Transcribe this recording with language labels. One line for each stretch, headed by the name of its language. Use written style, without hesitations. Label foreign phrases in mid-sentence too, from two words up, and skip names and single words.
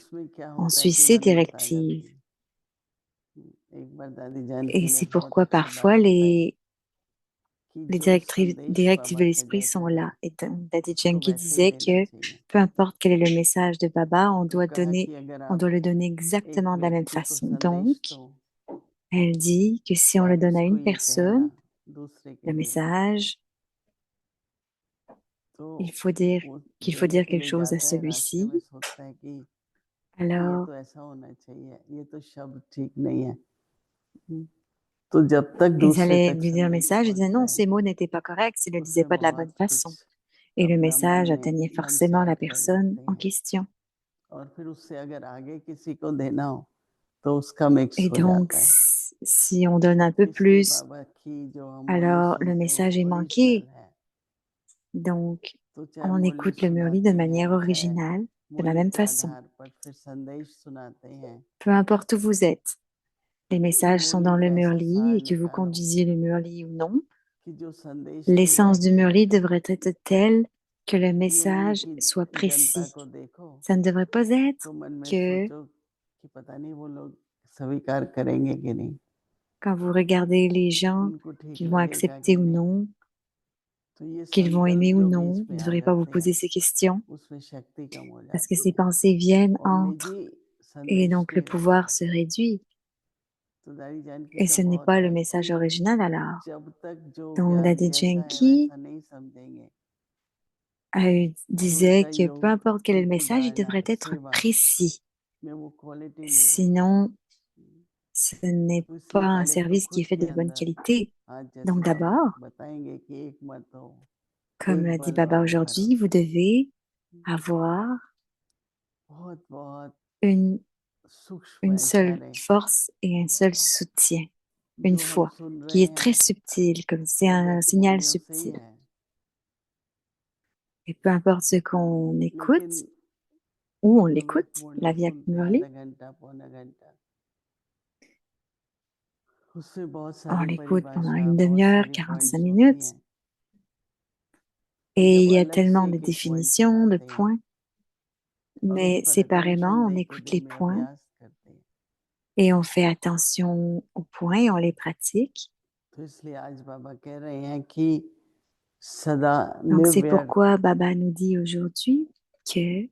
Hindi: उसमें क्या
French: on
Hindi: होता है
French: suit
Hindi: कि
French: ses
Hindi: मन मत आ जाती
French: directives.
Hindi: है। एक बार दादी जानकी
French: Et
Hindi: ने
French: c'est
Hindi: बहुत
French: pourquoi
Hindi: अच्छी बात
French: parfois
Hindi: बताई
French: les
Hindi: कि जो संदेश
French: directives de
Hindi: बाबा के
French: l'esprit
Hindi: देते
French: sont
Hindi: हैं
French: là. Et Daddy
Hindi: उसको
French: Janki
Hindi: वैसे ही
French: disait
Hindi: लेना
French: que
Hindi: चाहिए।
French: peu importe quel est le message de Baba,
Hindi: तो कहा कि अगर
French: on
Hindi: आप
French: doit le donner
Hindi: एक
French: exactement de la même
Hindi: व्यक्ति को
French: façon.
Hindi: संदेश
French: Donc,
Hindi: दो
French: elle dit que si
Hindi: तो
French: on le
Hindi: आप
French: donne à
Hindi: उसको
French: une
Hindi: ये कहना
French: personne,
Hindi: दूसरे के
French: le
Hindi: लिए,
French: message,
Hindi: तो वो
French: qu'il faut
Hindi: देने
French: dire
Hindi: के
French: quelque
Hindi: लिए
French: chose à
Hindi: जाता है, रास्ते
French: celui-ci,
Hindi: में सोचता है कि ये
French: alors
Hindi: तो ऐसा होना चाहिए, ये तो शब्द ठीक नहीं है। तो जब तक
French: ils
Hindi: दूसरे
French: allaient
Hindi: तक
French: lui dire le
Hindi: संदेश
French: message, ils disaient
Hindi: पहुंचता
French: non,
Hindi: है
French: ces mots n'étaient pas corrects, ils ne le disaient
Hindi: उससे
French: pas de la bonne
Hindi: बहुत
French: façon.
Hindi: कुछ
French: Et le
Hindi: अपना
French: message atteignait
Hindi: मन से
French: forcément la
Hindi: हट कर
French: personne
Hindi: जाते
French: en
Hindi: हैं
French: question.
Hindi: और फिर उससे अगर आगे किसी को देना हो तो उसका मिक्स
French: Et
Hindi: हो
French: donc,
Hindi: जाता है।
French: si on donne un peu
Hindi: इसलिए
French: plus,
Hindi: बाबा की जो हम मुरली
French: alors le
Hindi: सुनते हैं
French: message est
Hindi: ओरिजिनल
French: manqué.
Hindi: है,
French: Donc,
Hindi: तो चाहे
French: on
Hindi: मुरली
French: écoute le Murli de
Hindi: सुनाते
French: manière
Hindi: हैं, चाहे
French: originale, de la
Hindi: मुरली
French: même
Hindi: के
French: façon.
Hindi: आधार पर फिर संदेश सुनाते हैं,
French: Peu importe où vous êtes, les messages sont
Hindi: मुरली
French: dans le
Hindi: का ऐसा
French: Murli
Hindi: सार
French: et que vous
Hindi: निकालो
French: conduisiez le Murli ou non,
Hindi: कि जो संदेश जो
French: l'essence
Hindi: है
French: du Murli devrait être telle que le
Hindi: ये नहीं
French: message
Hindi: कि
French: soit
Hindi: जनता
French: précis.
Hindi: को देखो
French: Ça ne devrait pas
Hindi: तो
French: être
Hindi: मन में
French: que
Hindi: सोचो कि पता नहीं वो लोग स्वीकार करेंगे कि नहीं,
French: quand vous regardez les gens,
Hindi: उनको ठीक
French: qu'ils vont
Hindi: लगेगा
French: accepter
Hindi: कि
French: ou
Hindi: नहीं।
French: non,
Hindi: तो ये
French: qu'ils vont
Hindi: संकल्प
French: aimer ou
Hindi: जो
French: non,
Hindi: बीच
French: vous
Hindi: में
French: ne
Hindi: आ
French: devrez pas vous
Hindi: जाते
French: poser
Hindi: हैं
French: ces questions
Hindi: उसमें शक्ति कम हो
French: parce que
Hindi: जाती
French: ces
Hindi: है
French: pensées viennent,
Hindi: और
French: entrent
Hindi: निजी
French: et
Hindi: संदेश
French: donc le
Hindi: नहीं रहता।
French: pouvoir se réduit.
Hindi: तो दादी जानकी
French: Et
Hindi: का
French: ce n'est
Hindi: बहुत
French: pas le
Hindi: है
French: message
Hindi: कि
French: original alors.
Hindi: जब तक जो
French: Donc
Hindi: ज्ञान
French: Daddy
Hindi: जैसा है
French: Janki
Hindi: वैसा नहीं समझेंगे तो
French: disait
Hindi: उनका
French: que peu
Hindi: योग,
French: importe quel est le
Hindi: उनकी
French: message, il devrait être
Hindi: सेवा
French: précis.
Hindi: में वो क्वालिटी नहीं रहती।
French: Sinon, ce n'est
Hindi: तो
French: pas
Hindi: इसलिए
French: un
Hindi: पहले तो
French: service qui
Hindi: खुद
French: est fait
Hindi: के
French: de bonne
Hindi: अंदर
French: qualité.
Hindi: आज जैसे
French: Donc
Hindi: बाबा
French: d'abord,
Hindi: बताएंगे कि एक मत हो,
French: comme
Hindi: एक
French: l'a dit
Hindi: बल
French: Baba
Hindi: वाले
French: aujourd'hui,
Hindi: करो,
French: vous devez avoir
Hindi: बहुत बहुत
French: une,
Hindi: सूक्ष्म
French: une seule
Hindi: विचार है
French: force et un seul soutien, une
Hindi: जो हम
French: foi,
Hindi: सुन
French: qui
Hindi: रहे
French: est très
Hindi: हैं
French: subtile, comme c'est
Hindi: वो
French: un
Hindi: वेद
French: signal
Hindi: मुरलियों से ही
French: subtil.
Hindi: है,
French: Et peu importe ce qu'on écoute,
Hindi: लेकिन
French: où on
Hindi: जो व्यक्त
French: l'écoute, la
Hindi: मुरली
French: Via
Hindi: सुनते हैं
French: Murli,
Hindi: आधा घंटा पौना घंटा उसमें बहुत
French: on
Hindi: सारी
French: l'écoute pendant
Hindi: परिभाषा
French: une
Hindi: बहुत
French: demi-heure,
Hindi: सारी
French: 45
Hindi: पॉइंट्स होती
French: minutes,
Hindi: हैं, तो
French: et il
Hindi: जब
French: y a
Hindi: अलग
French: tellement
Hindi: से
French: de
Hindi: एक एक पॉइंट पर
French: définitions, de
Hindi: आते हैं
French: points,
Hindi: और उन
French: mais
Hindi: पर अटेंशन
French: séparément, on
Hindi: दे के
French: écoute
Hindi: दिल
French: les
Hindi: में
French: points
Hindi: अभ्यास करते हैं।
French: et on fait attention aux points et on les pratique.
Hindi: तो इसलिए आज बाबा कह रहे हैं कि सदा
French: Donc c'est
Hindi: निर्व्यर्थ,
French: pourquoi Baba nous dit aujourd'hui que